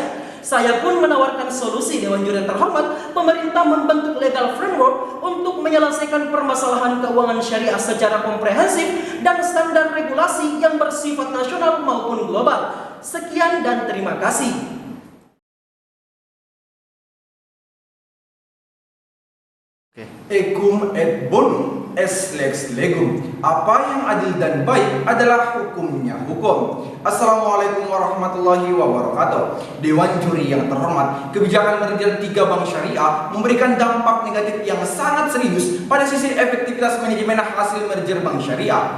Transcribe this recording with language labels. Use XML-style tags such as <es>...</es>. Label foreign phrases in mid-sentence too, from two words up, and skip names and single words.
<id>Saya pun menawarkan solusi. Dewan Juri yang terhormat, pemerintah membentuk</id> <en>legal framework</en> <id>untuk menyelesaikan permasalahan keuangan syariah secara komprehensif dan standar regulasi yang bersifat nasional maupun global. Sekian dan terima kasih.</id> <la>Ecum et bonum est lex legum.</la> <id>Apa yang adil dan baik adalah hukumnya hukum.</id> <ar>السلام عليكم ورحمة الله وبركاته.</ar> <id>Dewan Juri yang terhormat, kebijakan merger 3 bank syariah memberikan dampak negatif yang sangat serius pada sisi efektivitas manajemen hasil merger bank syariah.</id>